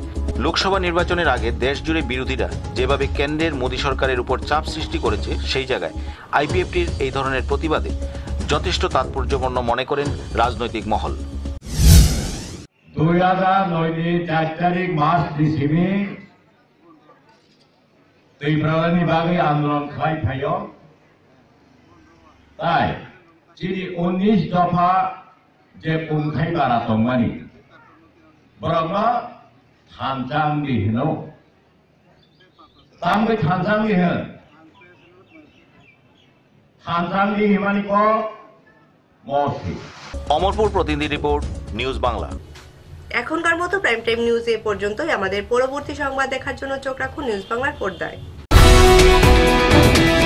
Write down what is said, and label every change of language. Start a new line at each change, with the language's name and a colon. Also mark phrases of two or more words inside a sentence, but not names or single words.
Bangla: লোকসভা নির্বাচনের আগে দেশ জুড়ে বিরোধীরা যেভাবে কেন্দ্রের মোদী সরকারের উপর চাপ সৃষ্টি করেছে, সেই জায়গায় আইপিএফটির এই ধরনের প্রতিবাদে যথেষ্ট তাৎপর্যপূর্ণ মনে করেন রাজনৈতিক মহল।
Kok Borok: 2009 4
Bangla: তারিখ মার্চ
Kok Borok: ডিসিমি दै प्रवाहनि बागै आन्दोलन खालामफायो ताई जिनि 19 दफा जे खुंथाय बारा दंमानि बरंगा थानजांनि होनो तांबे थानजांनि होन थानजांनि हिमानि को मौसी।
Bangla: অমরপুর প্রতিনিধি রিপোর্ট, নিউজ বাংলা। এখনকার মতো প্রাইম টাইম নিউজ এ পর্যন্তই। আমাদের পরবর্তী সংবাদ দেখার জন্য চোখ রাখুন নিউজ বাংলার পর্দায়।